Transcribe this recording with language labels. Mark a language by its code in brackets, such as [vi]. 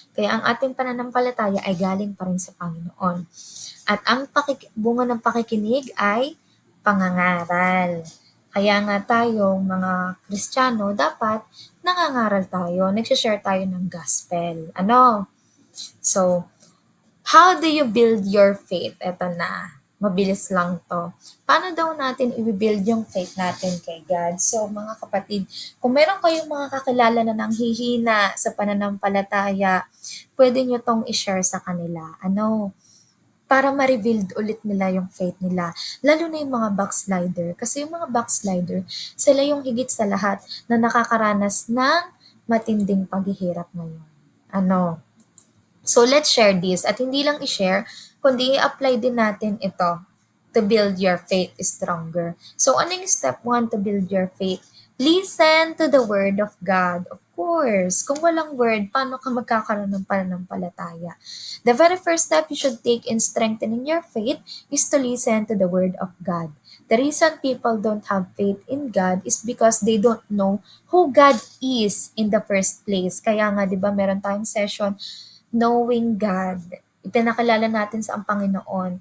[tl] Kaya ang ating pananampalataya ay galing pa rin sa Panginoon. At ang bunga ng pakikinig ay pangangaral. Kaya nga tayong mga Kristiyano, dapat nangangaral tayo, nagsishare tayo ng gospel. Ano? [en] So, how do you build your faith? [tl] Ito na. Mabilis lang to. Paano daw natin i-build yung faith natin kay God? So, mga kapatid, kung meron kayong mga kakilala na nanghihina sa pananampalataya, pwede nyo tong i-share sa kanila. Ano? Para ma-rebuild ulit nila yung faith nila. Lalo na yung mga backslider. Kasi yung mga backslider, sila yung higit sa lahat na nakakaranas ng matinding paghihirap ngayon. Ano? So, let's share this. At hindi lang i-share, kundi i-apply din natin ito to build your faith stronger. So, ano yung step 1 to build your faith? [en] Listen to the word of God. Of course, kung walang word, paano ka magkakaroon ng pananampalataya? The very first step you should take in strengthening your faith is to listen to the word of God. The reason people don't have faith in God is because they don't know who God is in the first place. [tl] Kaya nga, di ba, meron tayong session, knowing God. Ipinakilala natin sa ang Panginoon.